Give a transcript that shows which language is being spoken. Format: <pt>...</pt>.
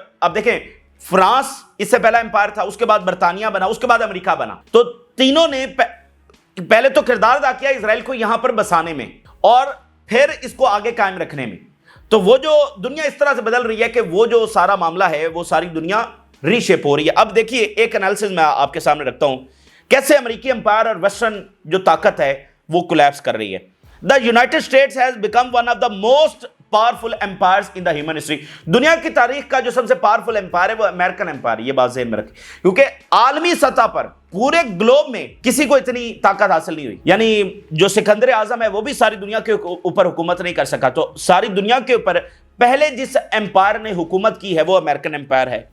<ur>اب دیکھیں, فرانس اس سے پہلا امپائر تھا, اس کے بعد برطانیہ بنا, اس کے بعد امریکہ بنا, تو تینوں نے پہلے تو کردار ادا کیا اسرائیل کو یہاں پر بسانے میں, اور پھر اس کو آگے قائم رکھنے میں. تو وہ جو دنیا اس طرح سے بدل رہی ہے کہ وہ جو سارا معاملہ ہے وہ ساری دنیا ری شیپ ہو رہی ہے. اب دیکھیے ایک انالیسز میں آپ کے سامنے رکھتا ہوں, کیسے امریکی امپائر اور ویسٹرن جو طاقت ہے وہ کولیپس کر رہی ہے.</ur> <en>The United States has become one of the most powerful empires in the human history.</en> <ur>دنیا کی تاریخ کا جو سب سے پاورفل امپائر ہے وہ امریکن امپائر, یہ بات ذہن میں رکھیں, کیونکہ عالمی سطح پر پورے گلوب میں کسی کو اتنی طاقت حاصل نہیں ہوئی. یعنی جو سکندر اعظم ہے وہ بھی ساری دنیا کے اوپر حکومت نہیں کر سکا, تو ساری دنیا کے اوپر پہلے جس امپائر نے حکومت کی ہے وہ امریکن امپائر ہے.</ur>